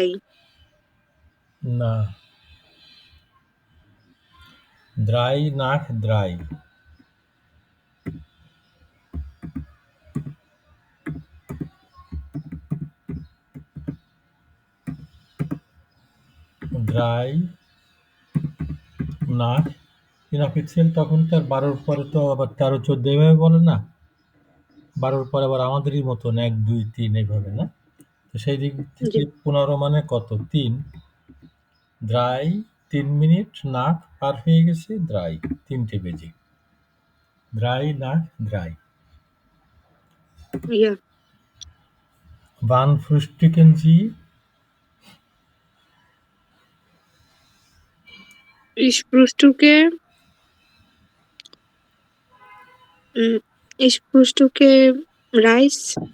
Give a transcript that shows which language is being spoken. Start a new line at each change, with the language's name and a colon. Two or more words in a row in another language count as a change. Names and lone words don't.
German: Na. 3 nach 3. Drei nach
Bangla: ইনঅফিসিয়াল তখন তো আর 12-র পরে তো আবার 13-14 এভাবে বলে না? 12-র পরে আবার আমাদেরই মতন 1, 2, 3 এইভাবে না? তো সেই দিক থেকে জি। 15 মানে কত? 3 3 মিনিট নাক পার হয়ে গেছে 3টে বেজে।
German: 3 nach 3. Ja. Wann frühstücken Sie? Ich frühstücke Reis.